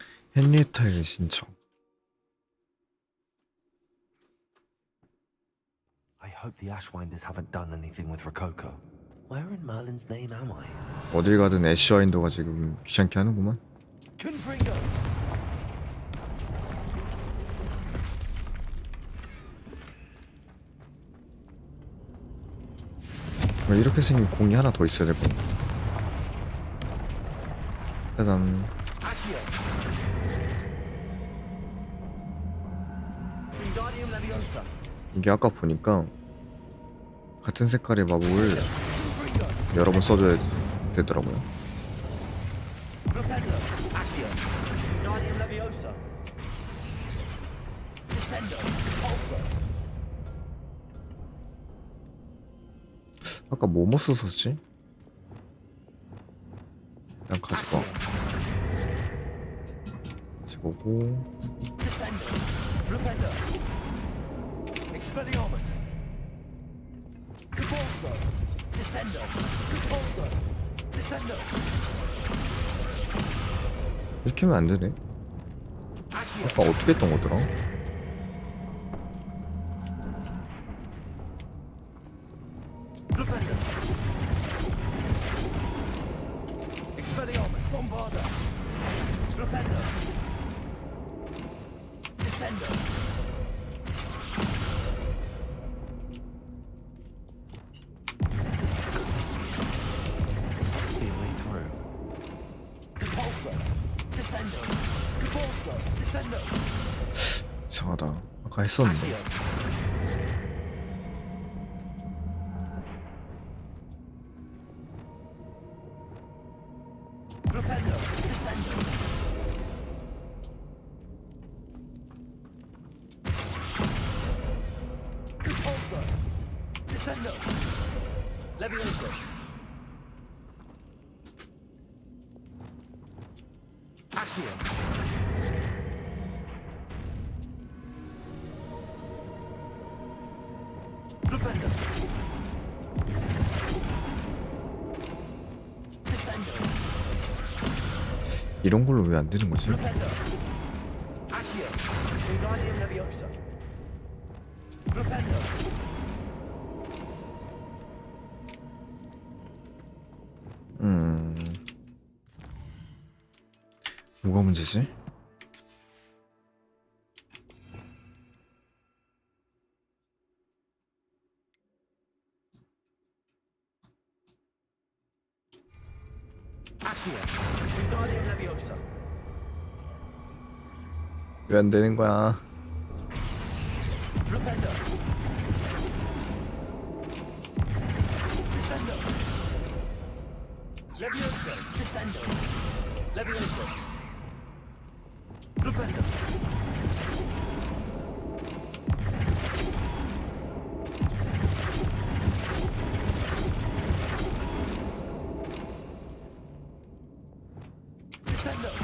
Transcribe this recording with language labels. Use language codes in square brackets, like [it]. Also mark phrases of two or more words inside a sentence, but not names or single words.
[ko] 헨리에타의 신청. [en] I hope the Ashwinders haven't done anything with Rococo. Where in Merlin's name am I? [ko] 어딜 가든 애쉬와인더가 지금 귀찮게 하는구만. [la] Confringo. [ko] 왜 이렇게 생긴 공이 하나 더 있어야 될 거야. 짜잔. [la] Wingardium Leviosa. [ko] 이게 아까 보니까 같은 색깔의 마법을 여러 번 써줘야 되더라고요. [la] Flipendo. Accio. Wingardium Leviosa. Descendo. Repulsor. [ko] 아까 뭐뭐 썼었지? 일단 가지고 가지고고. [la] Descendo. Flipendo. Expelliarmus. Repulsor. Descendo. Repulsor. Descendo. [ko] 이렇게 하면 안 되네. 아까 어떻게 했던 거더라? [la] Flipendo. Expelliarmus. Bombarda. Flipendo. Descendo. [en] Must be a way through. [la] Repulsor. Descendo. Repulsor. Descendo. [ko] 이상하다. 아까 했었는데. [la] Flipendo. Descendo. Repulsor. Descendo. Leviosa. Accio. Flipendo. Descendo. [ko] 이런 걸로 왜 안 되는 거지? [la] Flipendo. Accio. Wingardium Leviosa. Flipendo. [ko] 뭐가 문제지? [la] Accio. Wingardium Leviosa. [ko] 왜 안 되는 거야? [la] Flipendo. Descendo. Leviosa. Descendo. Leviosa. Flipendo. Descendo.